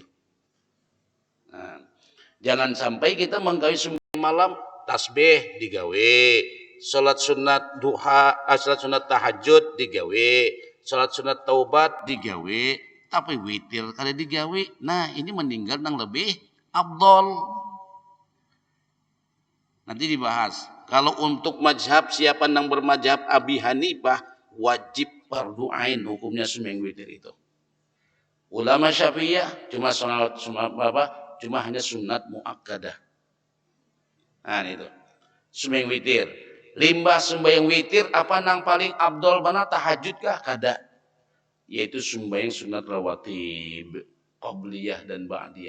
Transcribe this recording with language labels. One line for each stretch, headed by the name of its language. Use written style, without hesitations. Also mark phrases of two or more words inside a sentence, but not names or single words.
Indonesian: Nah, jangan sampai kita menggawe sembahyang malam tasbih digawe, sholat sunat duha, sholat sunat tahajud digawe, sholat sunat taubat digawe, tapi witir
Banjar: kada digawe.
Indonesian: Nah, ini meninggal yang lebih abdol. Nanti dibahas. Kalau untuk mazhab, siapa yang bermazhab Abi Hanifah, wajib fardu ain hukumnya sembahyang witir itu. Ulama Syafi'iyah cuma hanya sunat muakkadah. Nah, itu sembahyang witir.
Banjar: Limbah sembahyang witir apa nang paling abdol mana, tahajud kah? Kada.
Indonesian: Yaitu sembahyang sunat rawatib, qabliyah dan ba'diyah.